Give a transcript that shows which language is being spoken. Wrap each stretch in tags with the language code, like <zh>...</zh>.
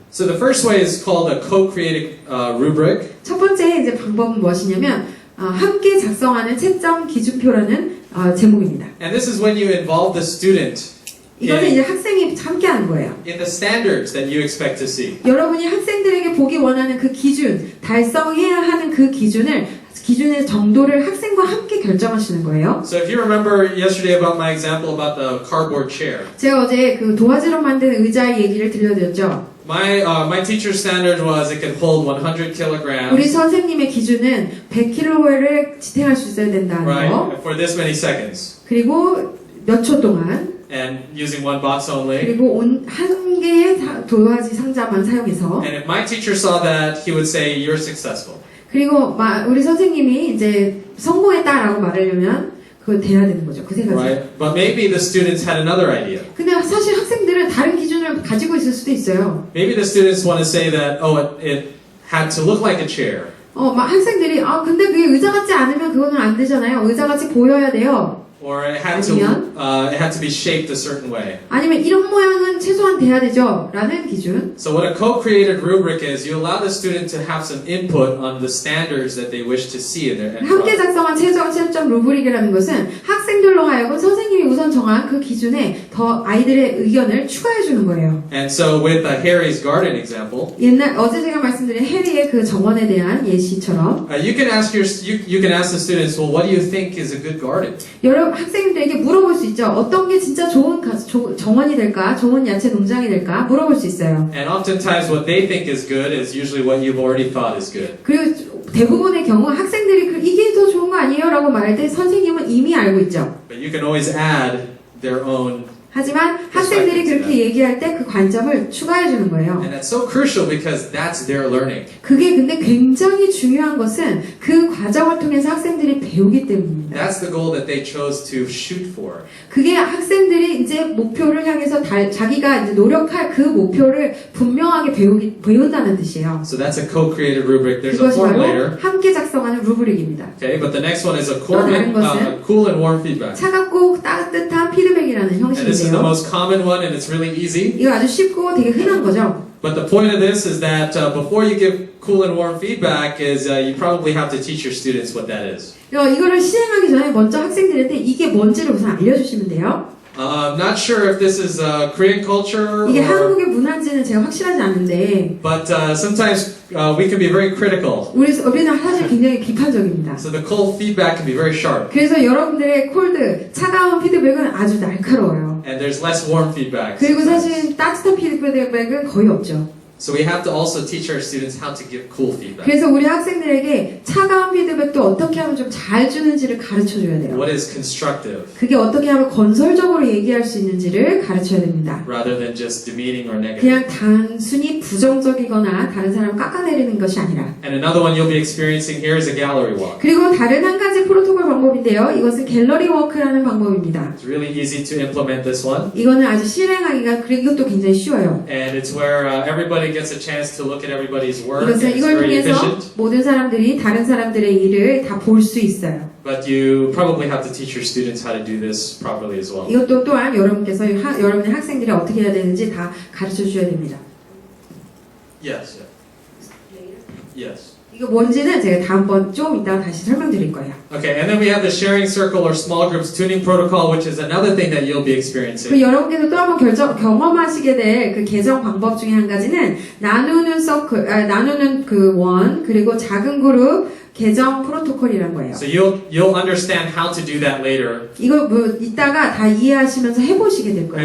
<en>So the first way is called a co-created rubric.</en> <ko>첫 번째 이제 방법은 무엇이냐면 함께 작성하는 채점 기준표라는 제목입니다.</ko> <en>And this is when you involve the student</en> <ko>이거는 이제</ko> <en>in,</en> <ko>학생이 함께하는 거예요.</ko> <en>in the standards that you expect to see.</en> <ko>여러분이 학생들에게 보기 원하는 그 기준, 달성해야 하는 그 기준의 정도를 학생과 함께 결정하시는 거예요.</ko> <en>So if you remember yesterday about my example about the cardboard chair,</en> <ko>제가 어제 그 도화지로 만든 의자의 얘기를 들려드렸죠.</ko> <en>my teacher's standard was it could hold 100</en> <ko>우리</ko> <en>kilograms,</en> <ko>선생님의 기준은 100kg를 지탱할 수 있어야 된다는 거.</ko> <en>right, for this many seconds,</en> <ko>그리고 몇 초 동안</ko> <en>and using one box only.</en> <ko>그리고 한 개의 도화지 상자만 사용해서</ko> <en>And if my teacher saw that, he would say, "You're successful."</en> <ko>그리고 우리 선생님이 이제 성공했다라고 말하려면 그거 돼야 되는 거죠. 그 세 가지.</ko> <en>Right? But maybe the students had another idea.</en> <ko>근데 사실 학생들은 다른 기준을 가지고 있을 수도 있어요.</ko> <en>Maybe the students want to say that, it had to look like a chair.</en> <ko>막 학생들이 근데 그게 의자 같지 않으면 그거는 안 되잖아요. 의자 같이 보여야 돼요.</ko> <en>Or it had to be shaped a certain way.</en> <ko>아니면 이런 모양은 최소한 돼야 되죠. 라는 기준.</ko> <en>So what a co-created rubric is, you allow the student to have some input on the standards that they wish to see in their end</en> <ko>함께 작성한 최종 루브릭이라는 것은 학생들로 하여금 선생님이 우선 정한 그 기준에 더 아이들의 의견을 추가해 주는 거예요.</ko> <en>And so with Harry's garden example,</en> <ko>어제 제가 말씀드린 해리의 그 정원에 대한 예시처럼</ko> <en>you can ask the students, well, what do you think is a good garden?</en> <ko>여러 학생들에게 물어볼 수 있죠. 어떤 게 진짜 좋은 정원이 될까? 좋은 야채 농장이 될까? 물어볼 수 있어요.</ko> <en>And oftentimes what they think is good is usually what you've already thought is good.</en> <ko>그리고 대부분의 경우 학생들이 이게 더 좋은 거 아니에요? 라고 말할 때 선생님은 이미 알고 있죠.</ko> <en>But you can always add their own.</en> <ko>하지만 학생들이 그렇게 얘기할 때 그 관점을 추가해 주는 거예요.</ko> <en>And that's so crucial because that's their learning.</en> <ko>그게 근데 굉장히 중요한 것은 그 과정을 통해서 학생들이 배우기 때문입니다.</ko> <en>That's the goal that they chose to shoot for.</en> <ko>그게 학생들이 이제 목표를 향해서 자기가 이제 노력할 그 목표를 분명하게 배운다는 뜻이에요.</ko> <en>So that's a co-created rubric. There's a</en> <ko>그것이</ko> <en>form</en> <ko>바로</ko> <en>later.</en> <ko>함께 작성하는 루브릭입니다.</ko> <en>Okay, but the next one is a</en> <ko>다른 것은</ko> <en>cool and warm feedback.</en> <ko>차갑고 따뜻한 피드백이라는</ko> <en>And this is the</en> <ko>형식인데요.</ko> <en>most common one, and it's really easy.</en> <ko>이거 아주 쉽고 되게 흔한 거죠.</ko> <en>But the point of this is that before you give cool and warm feedback, you probably have to teach your students what that is.</en> <ko>이거를 시행하기 전에 먼저 학생들한테 이게 뭔지를 우선 알려주시면 돼요.</ko> <en>I'm not sure if this is Korean culture,</en> <ko>이게</ko> <en>or,</en> <ko>한국의 문화인지는 제가 확실하지 않은데</ko> <en>but sometimes we can be very critical.</en> <ko>우리는 사실 굉장히 비판적입니다.</ko> <en>So the cold feedback can be very sharp,</en> <ko>그래서 여러분들의 차가운 피드백은 아주 날카로워요.</ko> <en>and there's less warm feedback.</en> <ko>그리고</ko> <en>sometimes.</en> <ko>사실 따뜻한 피드백은 거의 없죠.</ko> <en>So we have to also teach our students how to give cool feedback.</en> <ko>그래서 우리 학생들에게 차가운 피드백도 어떻게 하면 좀 잘 주는지를 가르쳐줘야 돼요.</ko> <en>What is constructive,</en> <ko>그게 어떻게 하면 건설적으로 얘기할 수 있는지를 가르쳐야 됩니다.</ko> <en>rather than just demeaning or negative.</en> <ko>그냥 단순히 부정적이거나 다른 사람을 깎아내리는 것이 아니라.</ko> <en>And another one you'll be experiencing here is a gallery walk.</en> <ko>그리고 다른 한 가지 프로토콜 방법인데요. 이것은 갤러리 워크라는 방법입니다.</ko> <en>It's really easy to implement this one.</en> <ko>이거는 아주 실행하기가 이것도 굉장히 쉬워요.</ko> <en>And it's where everybody gets a chance to look at everybody's work. And</en> <ko>이것은</ko> <en>it's</en> <ko>이걸</ko> <en>very</en> <ko>통해서</ko> <en>efficient.</en> <ko>모든 사람들이 다른 사람들의 일을 다 볼 수 있어요.</ko> <en>But you probably have to teach your students how to do this properly as well.</en> <ko>이것도 또한 여러분께서 여러분의 학생들이 어떻게 해야 되는지 다 가르쳐 주셔야 됩니다.</ko> <en>Yes. Yes.</en> <ko>이거 뭔지는 제가 다음번 좀 이따가 다시 설명드릴 거예요.</ko> <en>Okay, and then we have the sharing circle or small groups tuning protocol, which is another thing that you'll be experiencing.</en> <ko>그 여러분께서 또 한번 경험하시게 될 그 개정 방법 중에 한 가지는 나누는 그 원 그리고 작은 그룹 개정 프로토콜이란 거예요.</ko> <en>So you'll understand how to do that later</en> <ko>이거 이따가 다 이해하시면서 해보시게 될 거예요.</ko>